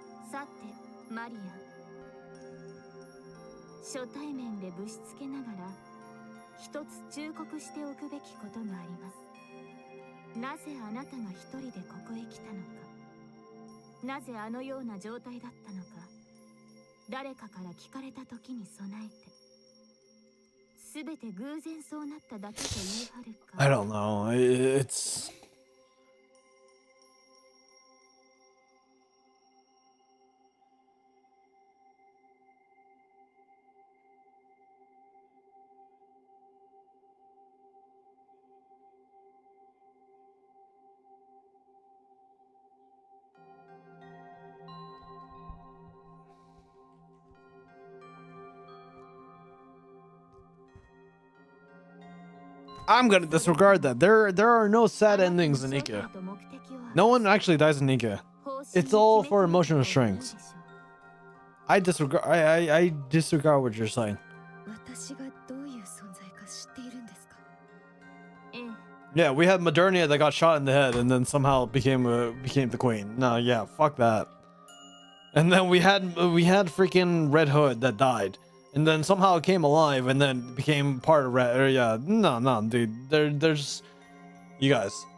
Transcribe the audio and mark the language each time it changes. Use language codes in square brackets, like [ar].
[ja] さてマリア、初対面でぶしつけながら一つ忠告しておくべきことがあります。なぜあなたが一人でここへ来たのか、なぜあのような状態だったのか、誰かから聞かれた時に備えて、すべて偶然そうなっただけと言い張るか。 [en] I don't know. It's I'm gonna disregard that. There are no sad endings in NIKKE. No one actually dies in NIKKE. It's all for emotional strings. I disregard. I disregard what you're saying. [ja] 私がどういう存在か知っているんですか？ええ。 [en] Yeah, we had Modernia that got shot in the head and then somehow became the queen. No, yeah, fuck that. And then we had freaking Red Hood that died, and then somehow came alive and then became part of Red. Yeah, no, dude. There's you guys.